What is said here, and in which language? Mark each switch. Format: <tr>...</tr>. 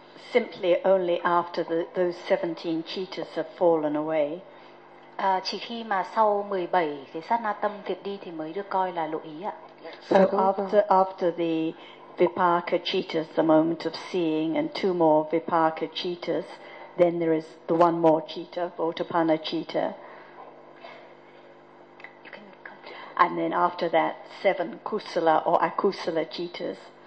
<en>Simply only after those 17 cittas have fallen away.</en> <vi>Chỉ khi mà sau 17 cái sát na tâm thiệt đi thì mới được coi là lộ ý ạ.</vi> <en>So after the vipaka cittas, the moment of seeing, and two more vipaka cittas, then there is the one more citta, Votapanna citta. And then after that, seven kusala or akusala cittas.</en>